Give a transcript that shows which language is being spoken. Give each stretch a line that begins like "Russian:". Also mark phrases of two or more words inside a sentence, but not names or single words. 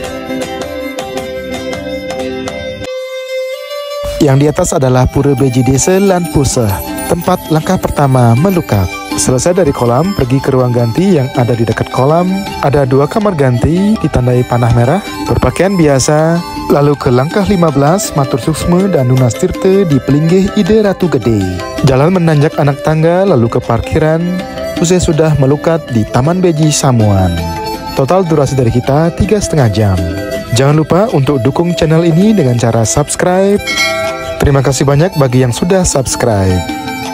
Indonesian: Yang di atas adalah Pura Beji Desa Lan Puseh, tempat langkah pertama melukat. Selesai dari kolam, pergi ke ruang ganti yang ada di dekat kolam. Ada 2 kamar ganti ditandai panah merah, berpakaian biasa. Lalu ke langkah 15, Matur Suksma dan Nunas Tirta di pelinggih Ide Ratu Gede. Jalan menanjak anak tangga lalu ke parkiran. Usai sudah melukat di Taman Beji Samuan. Total durasi dari kita 3,5 jam. Jangan lupa untuk dukung channel ini dengan cara subscribe. Terima kasih banyak bagi yang sudah subscribe.